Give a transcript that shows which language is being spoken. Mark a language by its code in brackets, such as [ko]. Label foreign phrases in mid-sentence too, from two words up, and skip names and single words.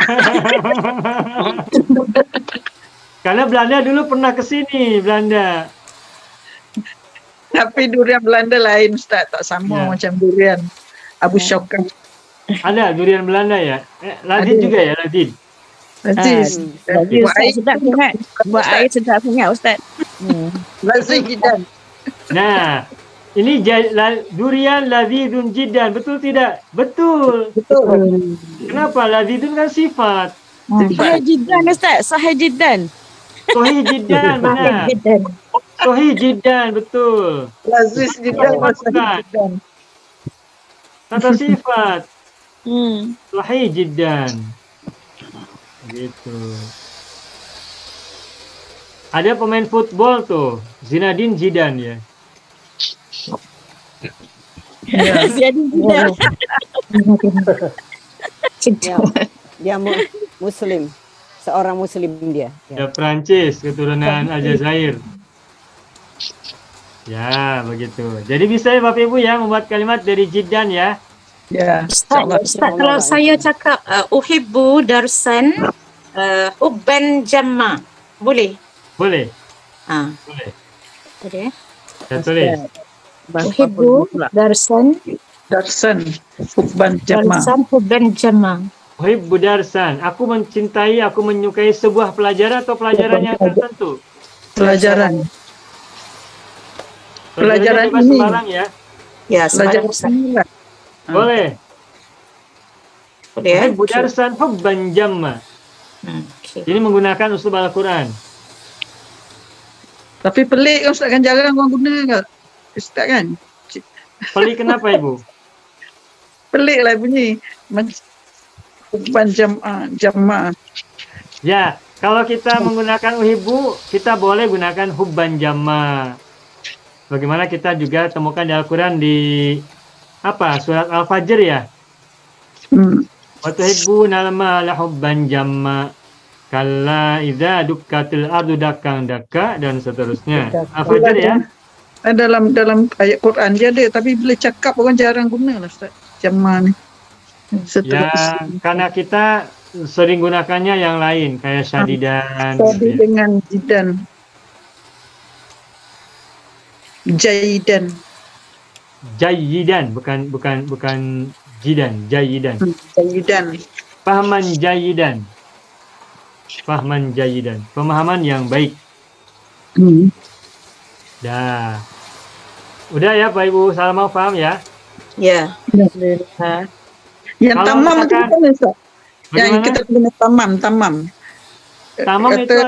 [id] Karena Belanda dulu pernah ke sini, Belanda. [ms] Tapi durian Belanda lain Ustaz. Tak sama Ya. macam durian Abu Syauka. [id] Ada durian Belanda ya? Lazid Ada. juga ya, Lazid. Aziz. [ms] Lagi Ustaz sedap sangat. Buat air sedap sangat Ustaz. [ar] لازم جدا. [id] Nah, ini durian [ar] لذيذ جدا. [id] Betul tidak? Betul. Betul. Kenapa? Lazidun kan sifat. [ar] صحيح جدا أستاذ. صحيح جدا. صحيح جدا, [id] benar. [ar] صحيح جدا, [id] betul. [ar] لازم جدا. [id] Bukan. Kata sifat. Hmm. [ar] صحيح جدا. Gitu. [id] Ada pemain football tuh, Zinedine Zidane ya. Jadi jiddan. Dia Muslim, seorang Muslim dia. Ya Prancis, keturunan Aljazair. Ya, begitu. Jadi bisa ya Bapak Ibu ya membuat kalimat dari jiddan ya. Ya. [ms] Ustaz, kalau saya cakap [ar] أحب درسا حبا جما, [ms] boleh? [id] Boleh. Ah, Boleh. boleh. Saya tulis. [ar] أحب درسا حبا جما. حبا جما. أحب درسا. [id] Aku mencintai, aku menyukai sebuah pelajaran atau pelajaran yang tertentu. Pelajaran. Pelajaran Pelajarannya bebas ini. sembarang ya. Ya, Pelajaran sembarang Ustaz. ini lah. Boleh. Boleh ya? [ar] أحب درسا حبا جما. [id] Okay. Ini menggunakan uslub Al-Quran. [ms] Tapi pelik kan Ustaz kan, jarang orang guna kan. Ustaz kan. [id] Pelik kenapa Ibu? [ms] Pelik lah bunyi. [ar] حبا جما. [id] Ya, kalau kita menggunakan uhibbu, kita boleh gunakan [ar] حبا جما. [id] Bagaimana kita juga temukan di Al-Quran di surat Al-Fajr ya. [ar] وتحبون المال حبا جما. كلا إذا دكت الأرض دكا دكا [id] dan seterusnya. Al-Fajr ya. [ms] Dalam ayat Quran dia ada, tapi bila cakap orang jarang guna lah Ustaz. Jama ni. [id] Ya, karena kita sering gunakannya yang lain kayak syadidan. Tadi dengan jidan. Jaidan. [ar] جيدا, bukan جدا، جيدا. جيدا. فهما جيدا. فهما جيدا. [id] Pemahaman yang baik. Dah. Udah ya Pak Ibu, Salma paham ya? Ya. Alhamdulillah. Yang Kalau tamam itu misalkan- apa Ustaz? Yang Bagaimana? kita guna tamam. Tamam itu Kata-